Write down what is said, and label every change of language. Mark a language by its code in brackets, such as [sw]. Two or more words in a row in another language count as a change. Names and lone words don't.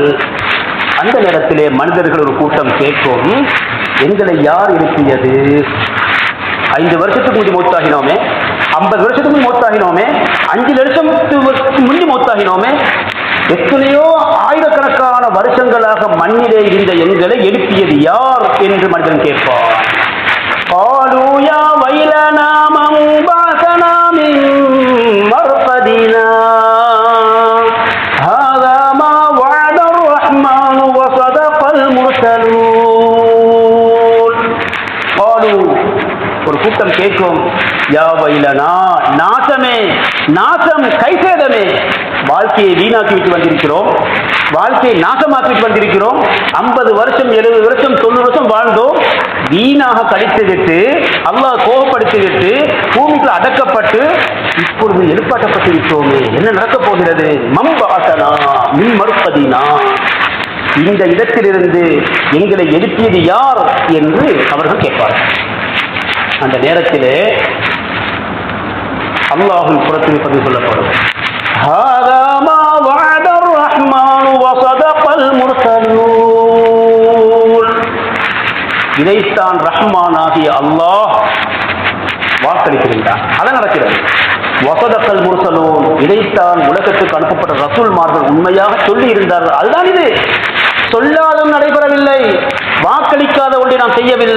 [ta] அந்த நேரத்திலே மனிதர்கள் ஒரு கூட்டம் கேட்கும், எங்களை யார் எழுப்பியது? 5 வருஷத்துக்கு முந்தி மௌத்தாகினோமே, 50 வருஷத்துக்கு மௌத்தாகினோமே, 5 லட்சத்துக்கு முந்தி மௌத்தாகினோமே, எத்தனையோ ஆயிரக்கணக்கான வருஷங்களாக மண்ணிலே இருந்த எங்களை எழுப்பியது யார் என்று மனிதன் கேட்பார். [ar] قالوا يا ويلنا من بعثنا من مرقدنا هذا ما وعد الرحمن وصدق المرسلون. [ta] قالوا ஒரு கூட்டம் கேட்கும், [ar] يا ويلنا, [ta] நாசமே, நாசம், கைசேதமே, வாழ்க்கையை வீணாக்கிவிட்டு வந்திருக்கிறோம், வாழ்க்கையை நாசமாக்கிட்டு வந்திருக்கிறோம். 50 வருஷம் 70 வருஷம் 90 வருஷம் வாழ்ந்தோம், வீணாக கழித்துவிட்டு அல்லாஹ் கோபப்படுத்திவிட்டு பூமிக்குள் அடக்கப்பட்டு இப்பொழுது எழுப்பாட்டப்பட்டு விட்டோமே, என்ன நடக்கப் போகிறது? [ar] من بعثنا من مرقدنا, [ta] இந்த இடத்திலிருந்து எங்களை எழுப்பியது யார் என்று அவர்கள் கேட்பார்கள். அந்த நேரத்திலே அல்லாஹ்வின் புறத்தில் பதிவு சொல்லப்படும், [ar] هذا ما وعد الرحمن وصدق المرسلون. [ta] இதைத்தான் ரஹ்மானாகிய அல்லாஹ் வாக்களிக்கின்றார், அது நடக்கிறது. [ar] وصدق المرسلون, [ta] இதைத்தான் உலகத்துக்கு அனுப்பப்பட்ட ரசூல்மார்கள் உண்மையாக சொல்லி இருந்தார்கள். அதுதான் இது. சொல்லாலும் நடைபெறவில்லை, வாக்களிக்காத ஒன்றை நாம் செய்யவில்லை.